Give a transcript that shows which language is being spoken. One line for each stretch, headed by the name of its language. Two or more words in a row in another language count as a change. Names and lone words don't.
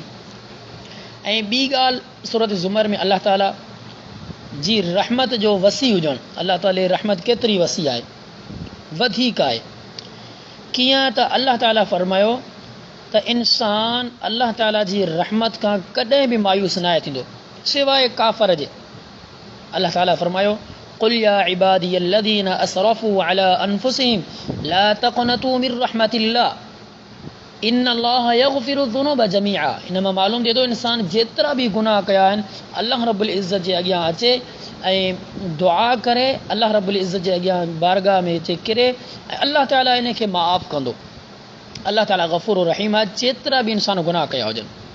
Sindhi: ऐं ॿी ॻाल्हि सूरत ज़ुमर में अल्लाह ताला जी रहमत जो वसी हुजणु। अल्लाह ताला जी रहमत केतिरी वसी आहे, वधीक आहे। कीअं त अल्लाह ताला फरमायो त इंसान अल्लाह ताला जी रहमत खां कॾहिं बि मायूस न थींदो सिवाय काफ़र जे। अल्लाह ताला फरमायो
Arabic: قل يا عبادي الذين أسرفوا على أنفسهم لا تقنطوا من رحمة الله إن الله يغفر الذنوب جميعا.
Sindhi: इन मां मालूम थिए थो इंसान जेतिरा बि गुनाह कया आहिनि अल्लाह रब्बुल इज़्ज़त जे अॻियां अचे ऐं दुआ करे, अल्लाह रब्बुल इज़्ज़त जे अॻियां बारगाह में अचे किरे ऐं अल्लाह ताला इन खे माफ़ कंदो। अल्लाह ताला गफ़ूर रहीम आहे, जेतिरा बि इंसान गुनाह कया हुजनि।